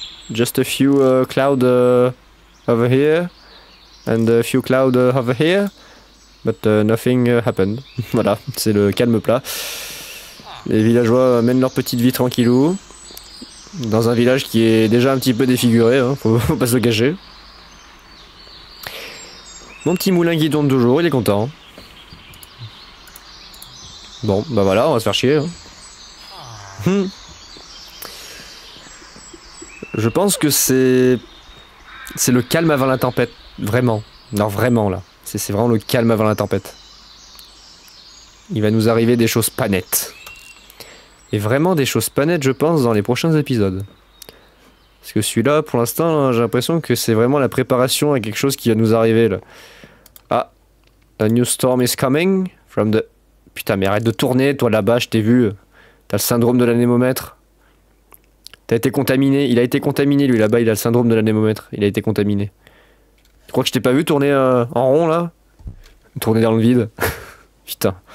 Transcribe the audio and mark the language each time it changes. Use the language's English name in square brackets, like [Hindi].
[English] Just a few clouds over here? And a few clouds over here, but nothing happened. [French] Voilà, c'est le calme plat. Les villageois mènent leur petite vie tranquillou. Dans un village qui est déjà un petit peu défiguré, hein, faut pas se le cacher. Mon petit moulin qui tourne toujours, il est content. Bon, bah voilà, on va se faire chier. Hein. Je pense que c'est le calme avant la tempête. Vraiment. Non, vraiment, là. C'est vraiment le calme avant la tempête. Il va nous arriver des choses pas nettes. Et vraiment des choses pas nettes, je pense, dans les prochains épisodes. Parce que celui-là, pour l'instant, j'ai l'impression que c'est vraiment la préparation à quelque chose qui va nous arriver, là. Ah. [English] A new storm is coming from the... [French] Putain, mais arrête de tourner, toi, là-bas, je t'ai vu. T'as le syndrome de l'anémomètre. T'as été contaminé. Il a été contaminé, lui, là-bas, il a le syndrome de l'anémomètre. Il a été contaminé. Tu crois que je t'ai pas vu tourner en rond là? Tourner dans le vide. Putain.